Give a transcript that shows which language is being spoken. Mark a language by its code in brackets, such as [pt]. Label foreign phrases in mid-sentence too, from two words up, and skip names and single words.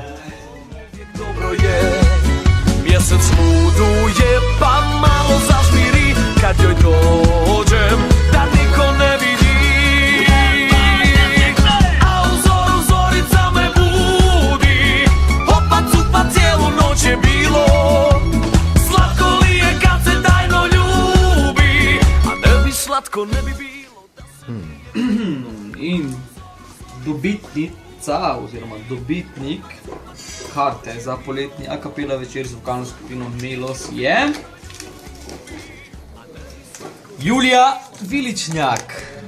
[sr] Dobro je, mjesec smuduje pa malo zažmiri kad joj dođem da niko ne vidi. A u zoru zorica me budi, opa cupa cijelu noć je bilo. Slatko li je kad se tajno ljubi, a ne bi slatko ne bi bilo. [sl] In dobitnica oziroma dobitnik karte za poletni a cappella večer z vokalno skupino Melos je Julija Viličnjak.